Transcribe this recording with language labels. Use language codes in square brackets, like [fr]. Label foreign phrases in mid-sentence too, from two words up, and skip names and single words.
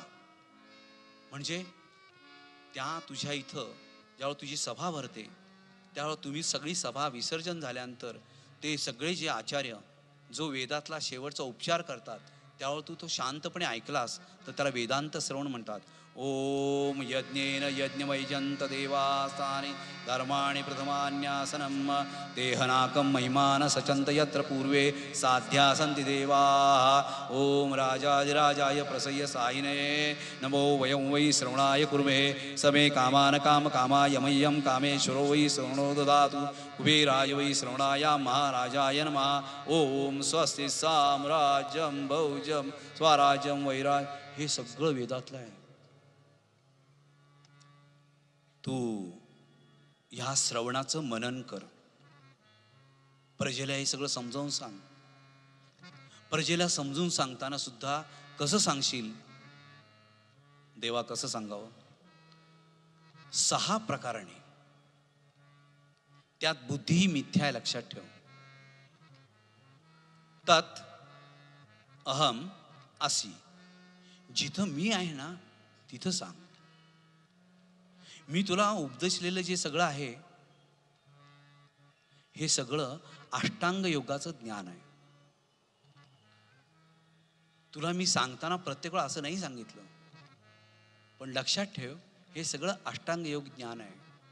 [mr] म्हणजे त्या तुझ्या इथं ज्यावेळेला तुझी सभा भरते, त्यावेळेला तुम्ही सगळी सभा विसर्जन झाल्यानंतर ते सगळे जे आचार्य जो वेदातला शेवटचा उपचार करतात, त्यावेळेला तू तो शांतपणे ऐकलास तर त्याला वेदांत श्रवण म्हणतात. [sa] ओम यज्ञेन यज्ञमयजंत देवास्तानि धर्माणि प्रथमान्यासनम देहनाकं महिमान सचंत यत्र पूर्वे साध्या सन्ति देवाः. ओम राजाधिराजाय प्रसय्य सायिने नमो वयं वै श्रवणाय कुर्महे. समे कामान काम कामाय मह्यं कामेश्वरो वै श्रवणो ददातु. कुबेराय वै श्रवणाय महाराजाय नमः. ओम स्वस्ति साम्राज्यं भौजं स्वराज्यं वैराज. [mr] हे सगळं वेदातलं आहे. तू ह्या श्रवणाचं मनन कर. प्रजेला हे सगळं समजावून सांग. प्रजेला समजून सांगताना सुद्धा कसं सांगशील? देवा कसं सांगावं? 6 प्रकाराने. त्यात बुद्धी ही मिथ्या आहे, लक्षात ठेव. [sa] तत् अहम असी. [mr] जिथं मी आहे ना तिथं सांग. मी तुला उपदेशलेलं जे सगळं आहे हे सगळं अष्टांग योगाचं ज्ञान आहे. तुला मी सांगताना प्रत्येक वेळा असं नाही सांगितलं, पण लक्षात ठेव हे सगळं अष्टांग योग ज्ञान आहे.